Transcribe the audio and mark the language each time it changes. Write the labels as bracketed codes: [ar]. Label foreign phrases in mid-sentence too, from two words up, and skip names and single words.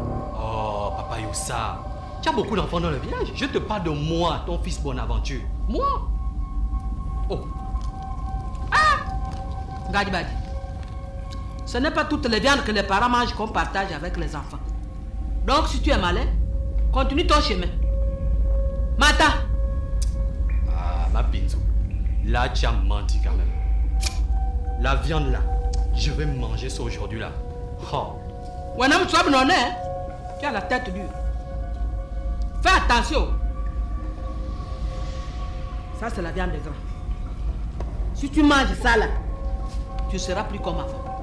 [fr] Oh, Papa Yossa, tu as beaucoup d'enfants dans le village. Je te parle de moi, ton fils Bonaventure. Moi? Oh. Gadi Badi, ce n'est pas toutes les viandes que les parents mangent qu'on partage avec les enfants. Donc si tu es malin, continue ton chemin. Mata. Ma pinzou. Là, tu as menti quand même. La viande là, je vais manger ça aujourd'hui là. Oh. Tu as la tête dure. Fais attention. Ça c'est la viande des grands. Si tu manges ça là, tu seras plus comme avant.